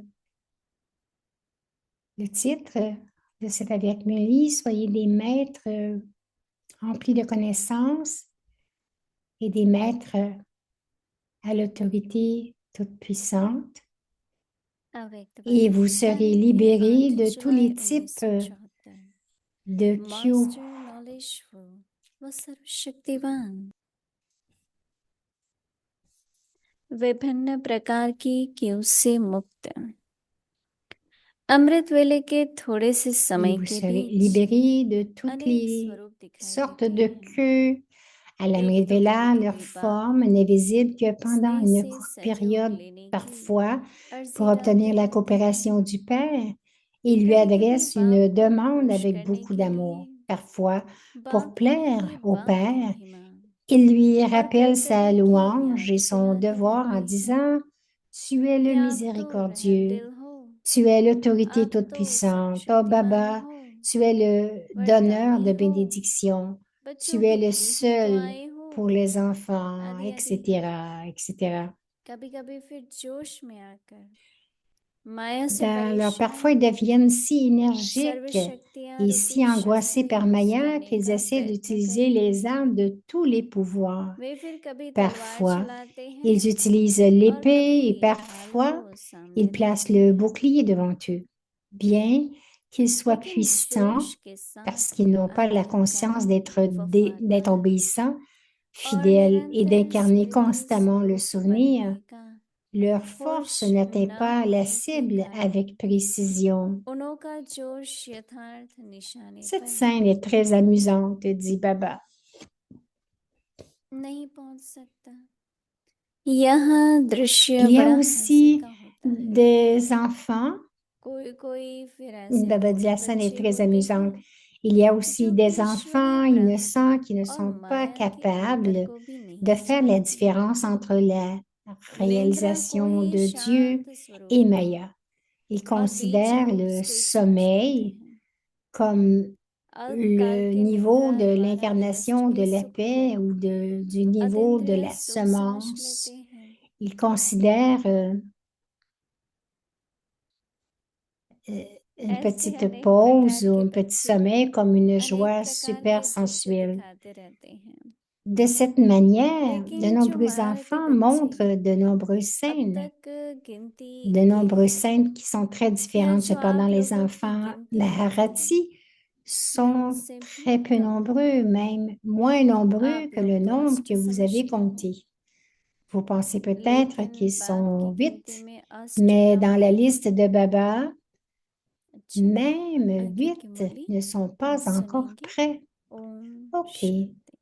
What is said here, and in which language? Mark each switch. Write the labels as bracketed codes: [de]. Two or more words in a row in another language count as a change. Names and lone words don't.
[fr] Le titre de cet avec Murli, soyez des maîtres remplis de connaissances et des maîtres à l'autorité toute puissante. Et vous serez libérés de tous les types de Q. [hi] विभिन्न प्रकार की क्यू से मुक्त अमृत वेले के थोड़े से [fr] Et [hi] समय [fr] vous [hi] के [fr] serez [hi] बीच [fr] libérés de toutes [hi] अनेक [fr] les [hi] स्वरूप दिखाई [fr] sortes [hi] देते [fr] de [hi] हैं [fr] queues à la [hi] एक तो [fr] Mrtvela. [hi] कभी [fr] Leur [hi] कभी [fr] forme n'est visible que pendant [hi] स्नेह [fr] une [hi] से [fr] courte [hi] सहयोग [fr] période, [hi] लेने की [fr] parfois, pour [hi] अर्जी [fr] obtenir [hi] डालते [fr] la [hi] रहते [fr] coopération [hi] हैं [fr] du Père. Il lui [hi] कभी कभी [fr] adresse [hi] बाप [fr] une [hi] को [fr] demande [hi] खुश [fr] avec [hi] करने [fr] beaucoup [hi] के [fr] d'amour. [hi] लिए [fr] Parfois, pour [hi] बाप की [fr] plaire [hi] ही [fr] au [hi] बाप की [fr] Père, [hi] महिमा [fr] il lui [hi] और [fr] rappelle sa [hi] कर्तव्य की [fr] louange [hi] याद [fr] et son [hi] दिलाते [fr] devoir en [hi] रहते हैं [fr] disant, Tu es le [hi] कि आप तो [fr] miséricordieux, [hi] रहमदिल हो [fr] tu es l'autorité [hi] आप [fr] toute [hi] तो [fr] puissante, oh [hi] सर्वशक्तिमान [fr] Baba, [hi] हो [fr] tu es le donneur [hi] वरदानी [fr] de [hi] हो [fr] bénédiction, [hi] बच्चों [fr] tu es [hi] के [fr] le [hi] लिए ही तो [fr] seul [hi] आए हो [fr] pour les enfants, [hi] आदि आदि [fr] etc., etc. [hi] कभी कभी फिर जोश में आकर माया से [fr] Alors, parfois, [hi] परेशान [fr] ils deviennent si énergiques [hi] सर्वशक्तियां [fr] et [hi] रूपी [fr] si angoissés [hi] शस्त्र [fr] par [hi] यूज [fr] Maya [hi] करने [fr] qu'ils [hi] का [fr] essaient [hi] प्रयत्न [fr] d'utiliser [hi] करते [fr] les [hi] हैं [fr] armes de tous les pouvoirs. [hi] वे फिर कभी तलवार [fr] Parfois, [hi] चलाते हैं [fr] ils utilisent [hi] और [fr] l'épée et [hi] कभी ढाल [fr] parfois, [hi] को सामने [fr] ils placent [hi] रखते [fr] le [hi] हैं [fr] bouclier devant eux. Bien qu'ils soient [hi] लेकिन [fr] puissants, [hi] जोश के [fr] parce [hi] साथ [fr] qu'ils n'ont pas la conscience [hi] अंतःकरण [fr] d'être [hi] वफादार [fr] obéissants, [hi] और [fr] fidèles et [hi] निरंतर [fr] d'incarner [hi] स्मृति [fr] constamment le [hi] स्वरूप [fr] souvenir, [hi] बनने का [fr] leur force [hi] पुरुष [fr] n'atteint [hi] न [fr] pas la [hi] होने के [fr] cible [hi] कारण [fr] avec précision. [hi] उनका जोश यथार्थ निशाने [fr] Cette [hi] पर [fr] scène est très amusante, dit Baba. [hi] नहीं पहुंच सकता यहाँ दृश्य [fr] Il y a [hi] बड़ा हंसी [fr] aussi [hi] का होता है [fr] des enfants. [hi] कोई फिर ऐसे [fr] Baba dit [hi] भोले [fr] la scène est [hi] बच्चे [fr] très [hi] होते [fr] amusante. [hi] हैं [fr] Il y a aussi [hi] जो कि [fr] des [hi] ईश्वरीय [fr] enfants innocents qui ne [hi] प्राप्ति और [fr] sont pas [hi] माया के अंतर [fr] capables [hi] को भी [fr] de [hi] नहीं [fr] faire la [hi] जानते [fr] différence entre la [hi] निंद्रा को [fr] réalisation [hi] ही [fr] de Dieu [hi] शांत स्वरूप [fr] et [hi] का [fr] Maya. Ils [hi] और बीज [fr] considèrent [hi] रूप [fr] le [hi] स्थित समझते [fr] sommeil [hi] हैं [fr] comme [hi] अल्पकाल [fr] le [hi] के [fr] niveau [hi] निंद्रा [fr] de [hi] द्वारा [fr] l'incarnation [hi] नष्ट [fr] de [hi] के [fr] la [hi] सुख को [fr] paix ou du niveau de [hi] अतीन्द्रिय [fr] la [hi] सुख समझ [fr] semence. [hi] लेते हैं [fr] Ils considèrent une [hi] ऐसे [fr] petite [hi] अनेक [fr] pause [hi] प्रकार [fr] ou [hi] के [fr] un petit [hi] बच्चे [fr] sommeil comme une [hi] अनेक [fr] joie [hi] प्रकार [fr] super [hi] के दृश्य [fr] sensuelle. [hi] दिखाते रहते हैं [fr] De cette manière, de [hi] लेकिन जो [fr] nombreux [hi] महारथी [fr] enfants [hi] बच्चे [fr] montrent de nombreuses [hi] अब [fr] scènes, [hi] तक गिनती [fr] de [hi] के [fr] nombreuses [hi] हैं [fr] scènes qui sont très [hi] या [fr] différentes. [hi] जो [fr] Cependant, [hi] आप [fr] les [hi] लोगों की [fr] enfants [hi] गिनती में हैं [fr] Maharati [hi] वे [fr] sont [hi] उनसे भी [fr] très peu [hi] कम हैं [fr] nombreux, même moins nombreux [hi] आप [fr] que [hi] लोग [fr] le [hi] तो [fr] nombre [hi] अष्ट [fr] que vous avez [hi] समझते हो [fr] compté. Vous pensez peut-être [hi] लेकिन [fr] qu'ils [hi] बाप की [fr] sont [hi] गिनती [fr] 8, [hi] में अष्ट [fr] mais [hi] न [fr] dans la [hi] होना [fr] liste de Baba, [hi] अच्छा [fr] même [hi] आगे की [fr] 8 [hi] मुरली [fr] ne sont [hi] हम [fr] pas encore [hi] सुनेंगे [fr] prêts. [hi] ओम [fr] OK. [hi] शांति